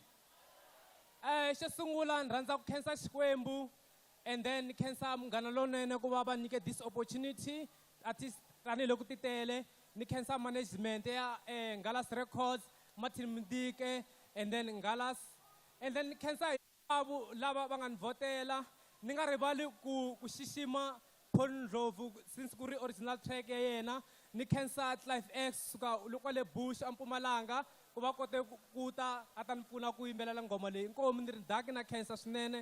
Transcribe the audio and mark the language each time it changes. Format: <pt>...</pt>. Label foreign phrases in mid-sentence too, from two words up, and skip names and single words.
<ts>Xo sungula ni rhandza ku khensa Xikwembu</ts> <en>and then</en> <ts>khensa Munghana Lonene ku va va nyike</ts> <en>this opportunity</en> <ts>artist tanihiloko ti tele ni khensa management ya Ngalas Records, Martin Mdike,</ts> <en>and then</en> <ts>Ngalas,</ts> <en>and then</en> <ts>ni khensa abu lava banganivotela. Ni nga rivali ku xixima Pon Ndlovu since ku ri</ts> <en>original track</en> <ts>ya yena. Ni khensa Clive X suka loko le Bush eMpumalanga ku va kote ku ta a ta ni pfuna ku yimbelela ngoma leyi. Inkomu ni ri Daki na khensa swinene.</ts>